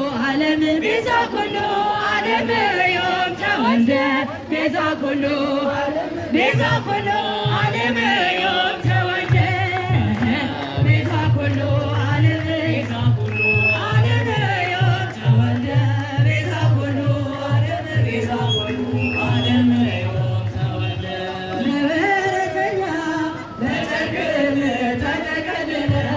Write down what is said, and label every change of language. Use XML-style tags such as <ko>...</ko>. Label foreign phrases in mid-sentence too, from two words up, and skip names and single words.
<gez>ለዘላለም ቤዛ ኩሉ ዓለም ዮም ተወልደ ቤዛ ኩሉ ዓለም ዮም ተወልደ ቤዛ ኩሉ ዓለም ዮም ተወልደ ቤዛ ኩሉ ዓለም ዮም ተወልደ</gez> <am>ለበረተኛ በጨርቅ ተጠቀለለ</am>